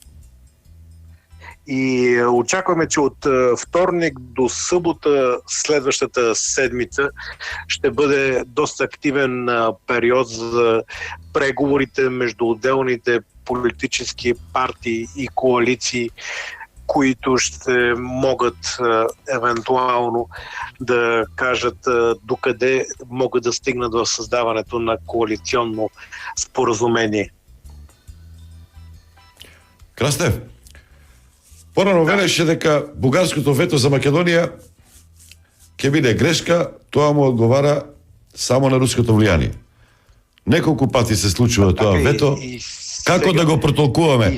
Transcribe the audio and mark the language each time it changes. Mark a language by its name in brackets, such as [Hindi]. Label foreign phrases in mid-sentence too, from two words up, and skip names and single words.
[Bulgarian] И очакваме, че от вторник до събота следващата седмица ще бъде доста активен период за преговорите между отделните политически партии и коалиции, които ще могат евентуално да кажат докъде могат да стигнат в създаването на коалиционно споразумение. [Macedonian] Крастев, порано велеше дека бугарското вето за Македонија ќе биде грешка, тоа му одговара само на руското влијание. Неколку пати се случува тоа вето. Како да го протолкуваме?